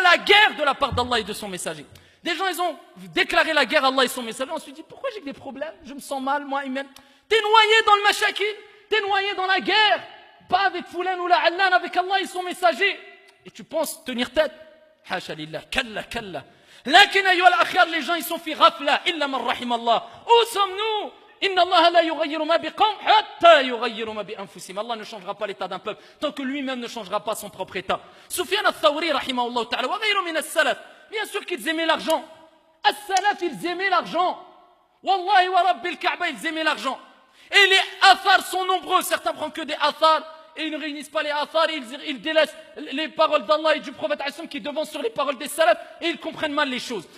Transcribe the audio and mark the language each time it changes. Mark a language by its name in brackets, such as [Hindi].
[French] La guerre de la part d'Allah et de son messager. Des gens ils ont déclaré la guerre à Allah et son messager. On se dit pourquoi j'ai des problèmes? Je me sens mal moi humain. T'es noyé dans le mashakil, t'es noyé dans la guerre, pas avec Foulan ou la Allan, avec Allah et son messager. Et tu penses tenir tête? [Arabic] Hasha lillah, kalla kalla. لكن أيها الأخيار, [French] les gens ils sont [Arabic] في غفلة إلا من رحم الله. [French] Où sommes-nous? [Arabic] إن الله لا يغير ما بقوم حتى يغيروا ما بأنفسهم. [French] Allah ne changera pas l'état d'un peuple tant que lui-même ne changera pas son propre état. [Arabic] Sufyan al-Thawri rahimahullah ta'ala wa ghayru min as-salaf, [French] bien sûr qu'ils aimaient l'argent. As-salaf, ils aimaient l'argent. [Arabic] Wallahi wa rabbil Kaaba, [French] ils aimaient l'argent. Et les athars sont nombreux. Certains prennent que des athars et ils ne réunissent pas les athars, ils délaissent les paroles d'Allah et du prophète qui devancent sur les paroles des salafs et ils comprennent mal les choses.